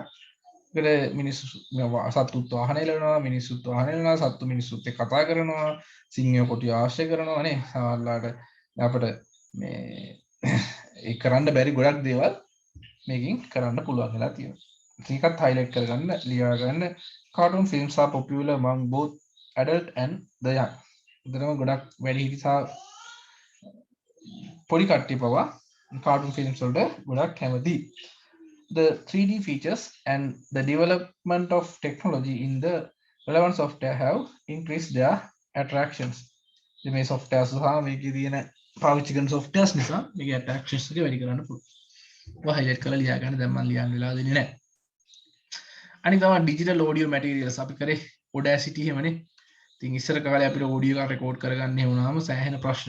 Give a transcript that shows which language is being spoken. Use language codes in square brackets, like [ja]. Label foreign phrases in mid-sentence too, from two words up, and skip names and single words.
[si] ඒකට මිනිස්සු සත්තුත් වාහන එලවනවා, මිනිස්සුත් වාහන එලවනවා, සත්තු මිනිස්සුත් එක්ක කතා කරනවා, සිංහයෝ කොටිය ආශ්‍රය කරනවා නේ. සමහරවිට අපිට මේ ඒ කරන්න බැරි ගොඩක් දේවල් මේකෙන් කරන්න පුළුවන් වෙලා තියෙනවා. ඒකත් highlight කරගන්න, ලියා ගන්න. [en] cartoon films are popular among both adult and the young. [si] උදේම ගොඩක් වැඩිහිටි සහ පොඩි කට්ටිය පවා [en] cartoon films [si] වලට ගොඩක් කැමතියි. [en] The 3D features and the development of technology in the relevant software have increased their attractions. [si] මේ softwares සහ මේකේ තියෙන පාවිච්චි කරන softwares නිසා මේකේ attractions එක වැඩි කරන්න පුළුවන්. ඔය highlight කරලා ලියා ගන්න. දැන් මම ලියන්න වෙලා දෙන්නේ නැහැ. අනිත් තමයි [en] digital audio materials [si] අපි කරේ Audacity එහෙමනේ. ඉතින් ඉස්සර කාලේ අපිට audio එක record කරගන්න වුණාම සෑහෙන ප්‍රශ්න.